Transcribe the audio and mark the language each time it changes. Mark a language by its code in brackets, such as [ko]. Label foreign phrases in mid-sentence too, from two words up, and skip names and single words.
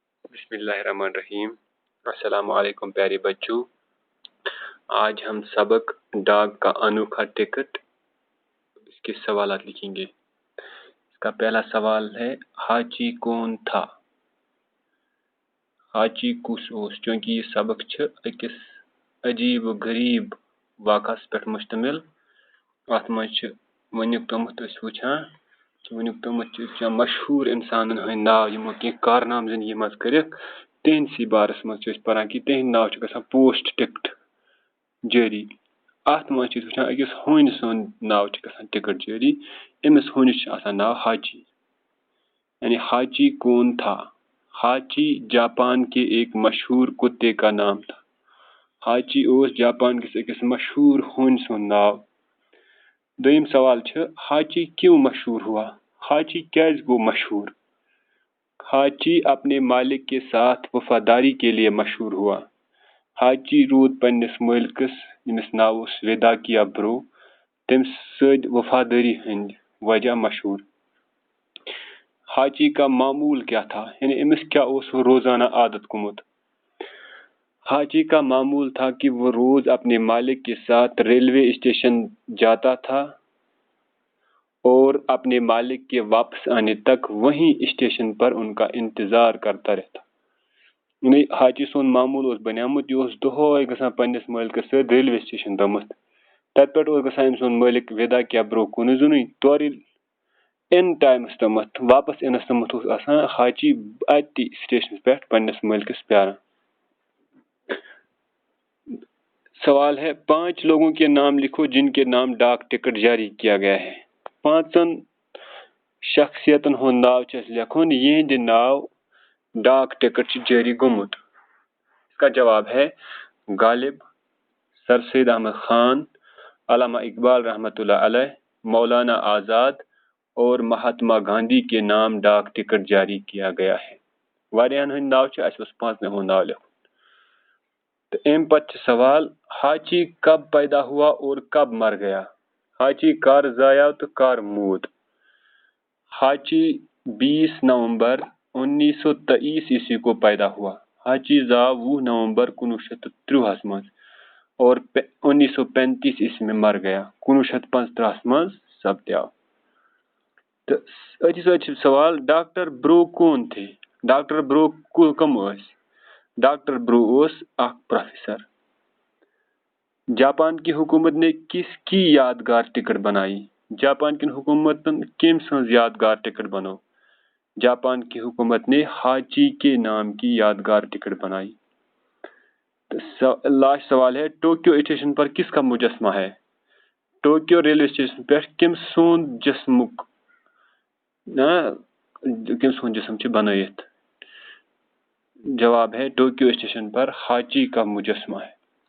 [ur] بسم اللہ الرحمن الرحیم۔ السلام علیکم پیارے بچوں، آج ہم سبق ڈاک کا انوکھا ٹکٹ اس کے سوالات لکھیں گے۔ اس کا پہلا سوال ہے حاجی کون تھا؟ [ks] حاجی کس اوس؟ چونکہ یہ سبق اکس عجیب و غریب واقعس پہ مشتمل۔ ات مجھ ونیک تمت وچھان ونیک تمت مشہور انسانن ہند ناو یمو کی کارنام زندگی مز کرک تہندسی بارس مز پران کہ تہند ناو گژھان پوسٹ ٹکٹ جاری۔ ات مز وچھان اکس ہونۍ سُنٛد ناو گژھان ٹکٹ جاری، امس ہونِس آسان ناو حاجی، یعنی [ur] حاجی کون تھا؟ حاجی جاپان کے ایک مشہور کتے کا نام تھا۔ [ks] حاجی اوس جاپان کس اکس مشہور ہونۍ سُنٛد ناو۔ [ur] دویم سوال حاجی کیوں مشہور ہوا؟ [ks] حاجی کیازِ گو مشہور؟ [ur] حاجی اپنے مالک کے ساتھ وفاداری کے لیے مشہور ہوا۔ [ks] حاجی رود پننس مالکس یمس ناو اوس ویدا کیا برو تم سۭتۍ وفاداری ہند وجہ مشہور۔ [ur] حاجی کا معمول کیا تھا؟ [ks] یعنی امس کیا اوس روزانہ عادت گومت؟ [ur] حاجی کا معمول تھا کہ وہ روز اپنے مالک کے ساتھ ریلوے اسٹیشن جاتا تھا اور اپنے مالک کے واپس آنے تک وہیں اسٹیشن پر ان کا انتظار کرتا رہتا۔ [ks] یعنی حاجی سون معمول اوس بنیامت یہ دہوے گژھان پننس مالکس سۭتۍ ریلوے اسٹیشن تامتھ، تتہ پٮ۪ٹھ اوس گژھان أمۍ سُنٛد مالک ویدا کیا برو کُنُے زوٚنُے تورٕ ان ٹائمس تامتھ واپس انس تامتھ اوس آسان حاجی اتی سٹیشنس پٮ۪ٹھ پننس مالکس پیاران۔ [ur] سوال ہے 5 لوگوں کے نام لکھو جن کے نام ڈاک ٹکٹ جاری کیا گیا ہے۔ [ks] 5 شخصیتن ہند ناو لکھن یہند ناو ڈاک ٹکٹ جاری گومت۔ [ur] اس کا جواب ہے غالب، سر سید احمد خان، علامہ اقبال رحمۃ اللہ علیہ، مولانا آزاد اور مہاتما گاندھی کے نام ڈاک ٹکٹ جاری کیا گیا ہے۔ [ks] واریاہن ہند ناو اس 5 ہند ناو لکھن۔ تو ام پتہ [ur] سوال حاجی کب پیدا ہوا اور کب مر گیا؟ [ks] حاجی کر زایہ تو کر موت؟ [ur] حاجی 20 نومبر 1923 عیسوی کو پیدا ہوا۔ [ks] حاجی زاو 20 نومبر 1930 مز [ur] اور 1935 عیسوی میں مر گیا، [ks] 1935 مز سپدیو۔ تو اتھی [ur] سوال ڈاکٹر برو کون تھے؟ [ks] ڈاکٹر برو کم اس؟ ڈاکٹر برو اوس اخ پروفیسر۔ [ur] جاپان کی حکومت نے کس کی یادگار ٹکٹ بنائی؟ [ks] جاپان کی حکومتن کم سنز یادگار ٹکٹ بنو؟ [ur] جاپان کی حکومت نے حاجی کے نام کی یادگار ٹکٹ بنائی۔ لاسٹ سوال ہے ٹوکیو اسٹیشن پر کس کا مجسمہ ہے؟ [ks] ٹوکیو ریلوے اسٹیشن پہ کم سون جسمک کم سون جسم بنائت؟ [ur] جواب ہے ٹوکیو اسٹیشن پر حاجی کا مجسمہ ہے۔